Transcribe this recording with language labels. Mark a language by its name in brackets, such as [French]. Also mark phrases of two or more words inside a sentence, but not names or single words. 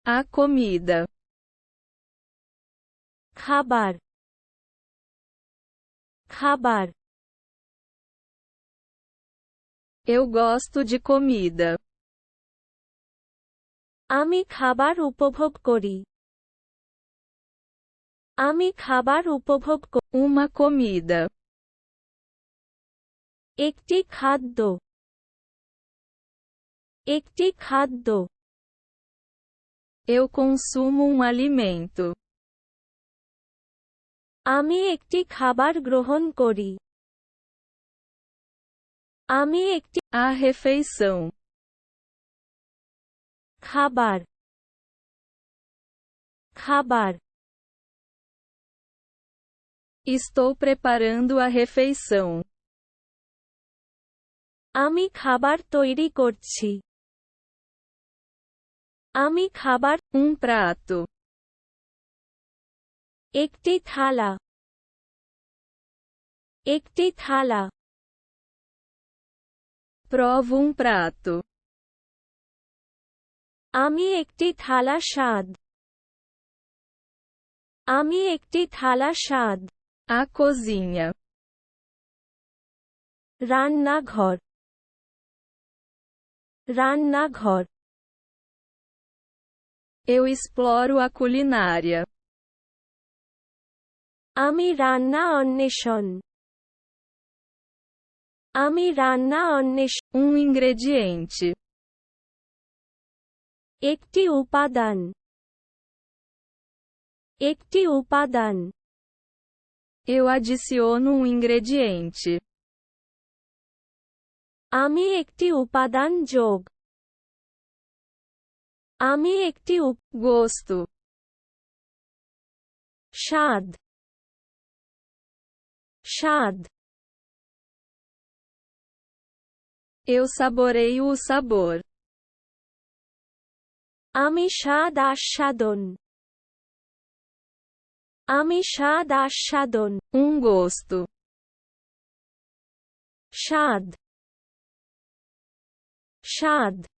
[Portuguese] A comida. [Bangla] খাবার, খাবার। [Portuguese] Eu gosto de comida. [Bangla] আমি খাবার উপভোগ করি। আমি খাবার উপভোগ করি। [Portuguese] Uma comida. [Bangla] একটি খাদ্য, একটি খাদ্য। [Portuguese] Eu consumo alimento. [Bangla] আমি একটি খাবার গ্রহণ করি। আমি একটি [Portuguese] A refeição. [Bangla] খাবার, খাবার। [Portuguese] Estou preparando a refeição. [Bangla] আমি খাবার তৈরি করছি। আমি খাবার [Portuguese] prato. [Bangla] একটি থালা, একটি থালা। [Portuguese] Provo prato. [Bangla] আমি একটি থালা স্বাদ। আমি একটি থালা স্বাদ। [Portuguese] A cozinha. [Bangla] রান্নাঘর, রান্নাঘর। [Portuguese] Eu exploro a culinária. [Bangla] আমি রান্না অন্বেষণ। আমি রান্না অন্বেষণ। [Portuguese] Ingrediente. [Bangla] একটি উপাদান, একটি উপাদান। [Portuguese] Eu adiciono ingrediente. [Bangla] আমি একটি উপাদান যোগ। আমি একটি [Portuguese] gosto. [Bangla] স্বাদ, স্বাদ। [Portuguese] Eu saboreio o sabor. [Bangla] আমি স্বাদ আস্বাদন। আমি স্বাদ আস্বাদন। [Portuguese] Gosto. [Bangla] স্বাদ, স্বাদ।